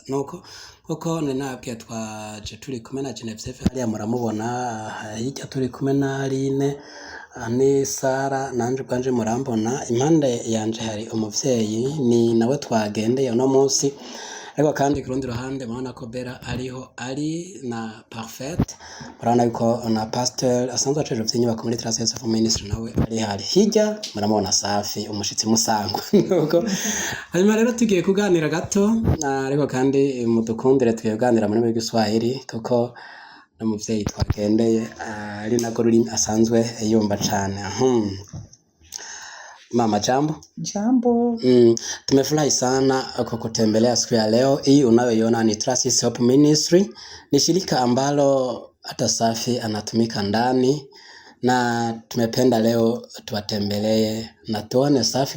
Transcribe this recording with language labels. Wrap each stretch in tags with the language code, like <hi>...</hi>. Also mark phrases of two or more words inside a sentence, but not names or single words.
<rn>Nuko kuko nabwiye twaje turi kumwe na Genevieve hariya muramubona, hirya turi kumwe na Aline ni Sara, nanje bwanje murambona, impande yanje hari umuvyeyi ni nawe twagendeye uno munsi, ariko kandi ku rundi ruhande murabona ko Bella ariho ari na Parfait, murabona yuko na Pastor asanzwe aceje vy'inyubako muri Tarasisi Hope Ministry nawe ari hari hirya, muramubona Safi umushitsi musangwa. Nuko hanyuma rero tugiye kuganira gato, ariko kandi mudukundire tugiye kuganira muri Giswahili kuko n'umuvyeyi twagendeye ari nako rurimi asanzwe yumva cane.</rn> <sw>Mama jambo. Jambo. Tumefurahi sana kwa kutembelea siku ya leo. Hii unayoiona ni Tarasisi Hope Ministry. Ni shirika ambalo hata Safi anatumika ndani, na tumependa leo tuwatembelee na tuone Safi.</sw>